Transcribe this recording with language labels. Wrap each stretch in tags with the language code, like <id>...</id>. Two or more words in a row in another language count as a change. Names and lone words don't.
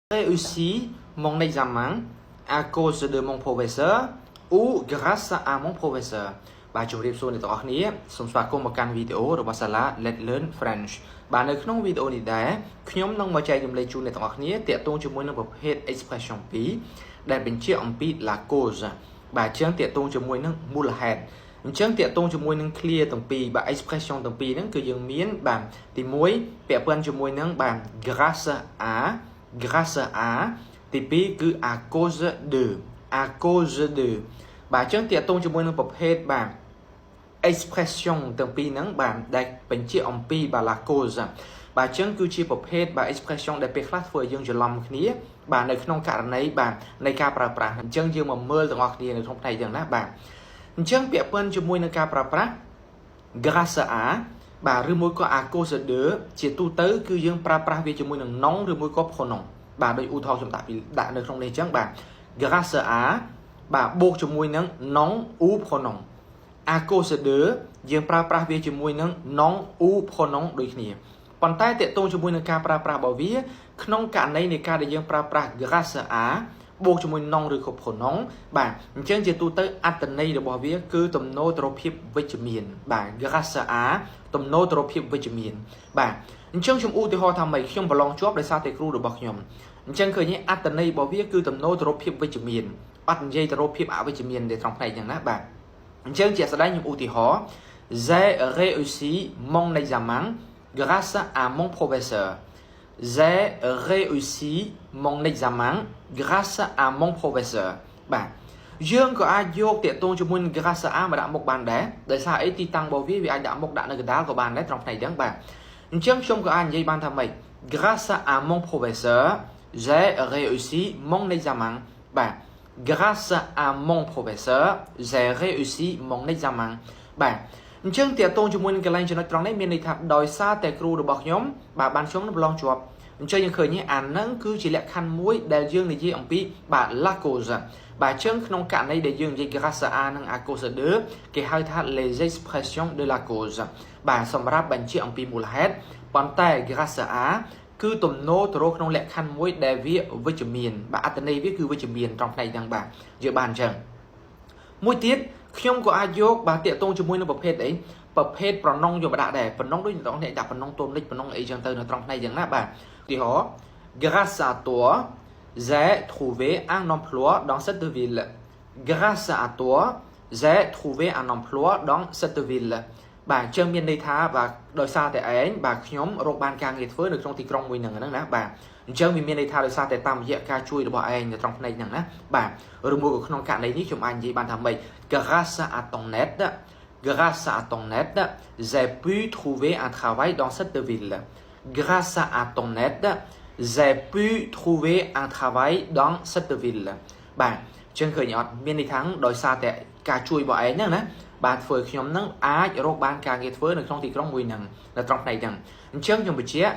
<fr>réussi mon examen à cause de mon professeur ou grâce à mon professeur</fr> <km>បាទជំរាបសួរអ្នកទាំងអស់គ្នាសូមស្វាគមន៍មកកាន់វី ដេអូរបស់សាលា Let's Learn French បាទនៅក្នុងវីដេអូនេះដែរខ្ញុំនឹងមកចែករំលែកជូនអ្នកទាំងអស់គ្នាទាក់ទងជាមួយនឹងប្រភេទ expression 2ដែលបញ្ជាក់អំពី</km> <fr>la cause</fr> <km>បាទអញ្ចឹងទាក់ទងជាមួយនឹងមូលហេតុអញ្ចឹងទាក់ទងជាមួយនឹង clear ទាំងពីរបាទ expression ទាំងពីរហ្នឹងគឺយើងមានបាទទី1ពាក់ព័ន្ធជាមួយនឹងបាទ</km> <fr>grâce à</fr> <km>ទី2គឺ</km> <fr>à cause</fr> <km>de បាទអញ្ចឹងទាក់ទងជាមួយនឹងប្រភេទបាទ expression ទាំងពីរហ្នឹងបាទដែលបញ្ជាក់អំពីបាទ</km> <fr>la cause</fr> <km>បាទអញ្ចឹងគឺជាប្រភេទ បាទ expression ដែលពេលខ្លះធ្វើឲ្យយើងច្រឡំគ្នាបាទនៅក្នុងករណីបាទនៃការប្រើប្រាស់អញ្ចឹងយើងមកមើលទាំងអស់គ្នានៅក្នុងផ្នែកទាំងណាបាទអញ្ចឹងពាក់ព័ន្ធជាមួយនឹងការប្រើប្រាស់</km> <fr>grâce à</fr> <km>បាទឬមួយក៏</km> <fr>à cause de</fr> <km>ជាទូទៅគឺយើងប្រើប្រាស់វាជាមួយនឹង non ឬមួយក៏ pronom បាទដូចឧទាហរណ៍ខ្ញុំដាក់នៅក្នុងនេះអញ្ចឹងបាទ</km> <fr>grâce à</fr> <km>បាទបូកជាមួយនឹង</km> <fr>non ou pronom à cause de</fr> <km>យើងប្រើប្រាស់វាជាមួយនឹង</km> <fr>non ou pronom</fr> <km>ដូចគ្នាប៉ុន្តែតកតងជាមួយនឹងការប្រើប្រាស់របស់វាក្នុងករណីនៃការដែលយើងប្រើប្រាស់</km> <fr>grâce à</fr> <km>បូកជាមួយ non ឬក៏ pronom បាទអញ្ចឹងជាទូទៅអត្ថន័យរបស់វាគឺទំនោរទៅរកភាពវិជ្ជមានបាទ</km> <fr>grâce à</fr> <km>ទំនោរទៅរ កភាពវិជ្ជមានបាទអញ្ចឹងខ្ញុំឧទាហរណ៍ថាម៉េចខ្ញុំប្រឡងជាប់ដោយសារតែគ្រូរបស់ខ្ញុំអញ្ចឹងឃើញអត្ថន័យរបស់វាគឺទំនោរទៅរកភាពវិជ្ជមានអត់និយាយទៅរកភាពអវិជ្ជមានទេត្រង់ផ្នែកហ្នឹងណាបាទអញ្ចឹងជាក់ស្ដែងខ្ញុំឧទាហរណ៍</km> <fr>j'ai réussi mon examen grâce à mon professeur j'ai réussi mon examen grâce à mon professeur</fr> <km>បាទយើងក៏អាចយកតកតងជាមួយនឹង</km> <fr>grâce à</fr> <km>មកដាក់មុខបានដែរដោយសារអីទីតាំ ងរបស់វាអាចដាក់មុខដាក់នៅកណ្ដាលក៏បានដែរត្រង់ផ្នែកហ្នឹងបាទអញ្ចឹងខ្ញុំក៏អាចនិយាយបានថាម៉េច</km> <fr>grâce à mon professeur j'ai réussi mon</fr> <km>examen បាទ</km> <fr>grâce à mon professeur j'ai réussi mon examen</fr> <km>បាទអញ្ចឹងតកតងជាមួយនឹងកន្លែងចំណុចត្រង់នេះមានន័យថាដោយសារតែគ្រូរបស់ខ្ញុំបាទបានខ្ញុំប្រឡងជាប់អញ្ចឹងយើងឃើញអាហ្នឹងគឺជាលក្ខខណ្ឌមួយដែលយើងនិយាយអំពីបាទ</km> <fr>la cause</fr> <km>បាទអញ្ចឹងក្នុងករណីដែលយើងនិយាយ</km> <fr>grâce à</fr> <km>និង</km> <fr>à cause de</fr> <km>គេហៅថា</km> <fr>les expressions de la cause</fr> <km>បាទសម្រាប់បញ្ជាក់អំពីមូលហេតុប៉ុន្តែ</km> <fr>grâce à</fr> <km>គឺទំនោរទៅរ កក្នុងលក្ខខណ្ឌមួយដែលវាវិជ្ជមានបាទអត្ថន័យវាគឺវិជ្ជមានត្រង់ផ្នែកហ្នឹងបាទយើងបានអញ្ចឹងមួយទៀតខ្ញុំក៏អាចយកបាទតាក់ទងជាមួយនឹងប្រភេទអីប្រភេទប្រណុងយកមកដាក់ដែរប្រណុងដូចអ្នកអ្នកដាក់ប្រណុងតូនលិចប្រណុងអីចឹងទៅនៅត្រង់ផ្នែកយ៉ាងណាបាទឧទាហរណ៍</km> <fr>grâce à toi j'ai trouvé un emploi dans cette ville grâce à toi j'ai trouvé un emploi dans cette ville</fr> <km>បាទអញ្ចឹងមានន័យថា បាទដោយសារតែឯងបាទខ្ញុំរកបានការងារធ្វើនៅក្នុងទីក្រុងមួយហ្នឹងណាបាទអញ្ចឹងវាមានន័យថាដោយសារតែតាមរយៈការជួយរបស់ឯងនៅត្រង់ផ្នែកហ្នឹងណាបាទឬមួយក៏ក្នុងករណីនេះខ្ញុំអាចនិយាយបានថាម៉េច</km> <fr>grâce à ton aide grâce à ton aide j'ai pu trouver un travail dans cette ville grâce à ton aide j'ai pu trouver un travail dans cette ville</fr> <km>បាទអញ្ចឹងឃើញអត់មានន័យថាដោយសារតែការជួយរបស់ឯងហ្នឹងណាបាទធ្វើឲ្យខ្ញុំនឹងអាចរកបានការងារធ្វើនៅក្នុងទីក្រុងមួយហ្នឹងនៅត្រង់ផ្នែកហ្នឹងអញ្ចឹងខ្ញុំបញ្ជាក់</km>